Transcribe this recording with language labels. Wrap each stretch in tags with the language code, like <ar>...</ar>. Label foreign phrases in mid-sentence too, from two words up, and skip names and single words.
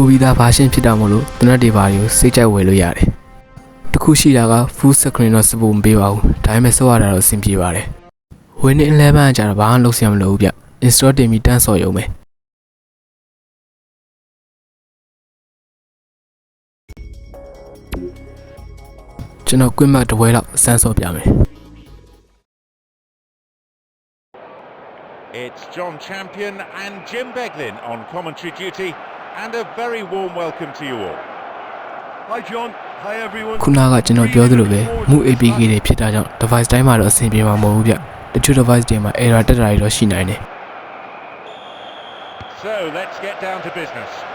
<my>ပြီးသား version ဖြစ်တာမို့လို့တနက်တွေပါတွေကိုစိတ်ကြိုက်ဝယ်လို့ရတယ်တခုရှိတာက</my> <en>full screen</en> <my>တော့ support မပေးပါဘူးဒါပေမဲ့စော့ရတာတော့အဆင်ပြေပါတယ် Winning Eleven ကကြတော့ဘာမှလုပ်စရာမလိုဘူးဗျ install တင်ပြီးတန်းစော့ရုံပဲကျွန်တော်</my> <en>quick map</en> <my>တစ်ဝဲလောက်စမ်းစော့ပြမယ်</my> <en>It's John Champion and Jim Beglin on commentary duty and a very warm welcome to you all. Hi John, hi everyone.</en> <my>ခုနကကျွန်တော်ပြောသလိုပဲ Move APK တွေဖြစ်တာကြောင့် device တိုင်းမှာတော့အဆင်ပြေမှာမဟုတ်ဘူးဗျတချို့ device တွေမှာ error တက်တာတွေတော့ရှိနိုင်တယ်</my> <en>So let's get down to business.</en>